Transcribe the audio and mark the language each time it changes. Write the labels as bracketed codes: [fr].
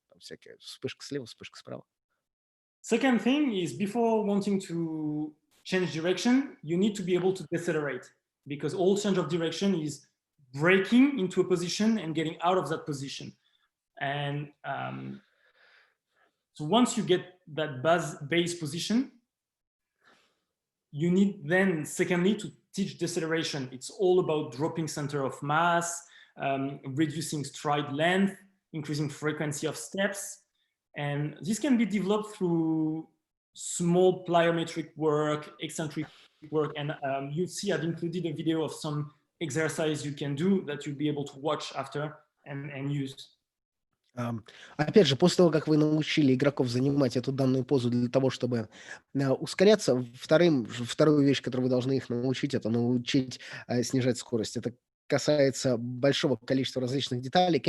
[ru] Там всякие вспышка слева, вспышка справа. [en] Second thing is, before wanting to change direction, you need to be able to decelerate, because all change of direction is breaking into a position and getting out of that position. And so once you get that base position, you need then, secondly, to teach deceleration. It's all about dropping center of mass, reducing stride length, increasing frequency of steps. And this can be developed through small plyometric work, eccentric work. And you see I've included a video of some exercise you can do that you'll be able to watch after and use. [ru] Опять же, после того, как вы научили игроков занимать эту данную позу для того, чтобы ускоряться, вторую вещь, которую вы должны их научить, это научить снижать скорость. Это касается большого количества различных деталей.